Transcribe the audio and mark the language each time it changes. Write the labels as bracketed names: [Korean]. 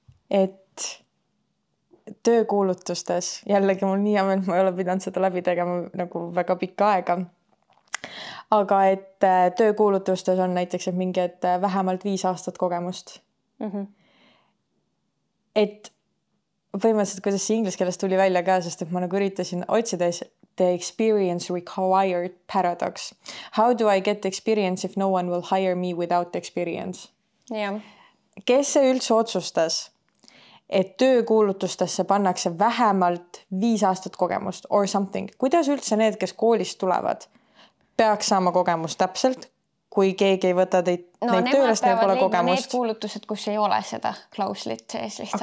[Estonian] Et töökuulutustes, jällegi mul nii amel, ma ei ole pidanud seda läbi tegema nagu väga pikka aega, aga et töökuulutustes on näiteks et mingi, et vähemalt 5 aastat kogemust. Et põhimõtteliselt, kuidas see inglise keeles tuli välja ka, sest et ma nagu üritasin otsida [English] the experience required paradox. How do I get experience if no one will hire me without experience? [Estonian] Kes see üldse otsustas? Et töökuulutustesse pannakse vähemalt 5 aastat kogemust [English] or something. [Estonian] Kuidas üldse need, kes koolist tulevad, peaks saama kogemust täpselt, kui keegi ei võta neid töölest, neil pole kogemust? Need kuulutused, kus ei ole seda klauslit sees lihtsalt.